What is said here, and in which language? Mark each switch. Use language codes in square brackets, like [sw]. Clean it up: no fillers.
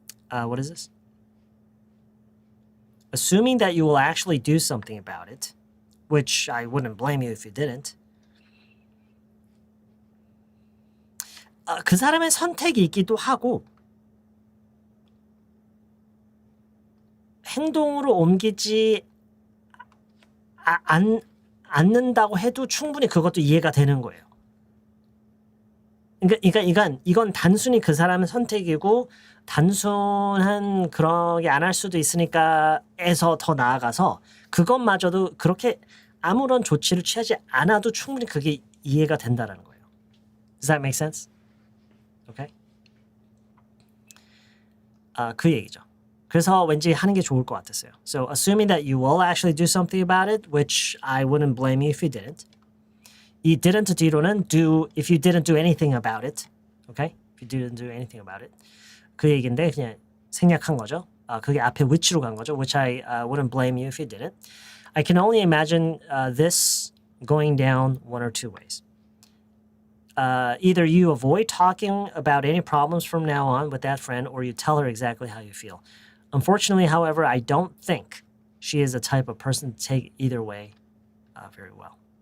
[en] What is this? Assuming that you will actually do something about it, which I wouldn't blame you if you didn't. [ko] 그 사람의 선택이 있기도 하고 행동으로 옮기지 않는다고 해도 충분히 그것도 이해가 되는 거예요. 그러니까 이건 단순히 그 사람의 선택이고 단순한 그러게 안 할 수도 있으니까에서 더 나아가서 그것마저도 그렇게 아무런 조치를 취하지 않아도 충분히 그게 이해가 된다라는 거예요. [en] Does that make sense? Okay? [ko] 그 얘기죠. 그래서 왠지 하는 게 좋을 것 같았어요. [en] So assuming that you will actually do something about it, which I wouldn't blame you if you didn't. [ko] 이 didn't 뒤로는 [en] do if you didn't do anything about it. Okay? If you didn't do anything about it. [ko] 그 얘기인데 그냥 생략한 거죠. 그게 앞에 which로 간 거죠. [en] Which I wouldn't blame you if you didn't. I can only imagine this going down one or two ways. Either you avoid talking about any problems from now on with that friend or you tell her exactly how you feel. Unfortunately, however, I don't think she is the type of person to take either way very well.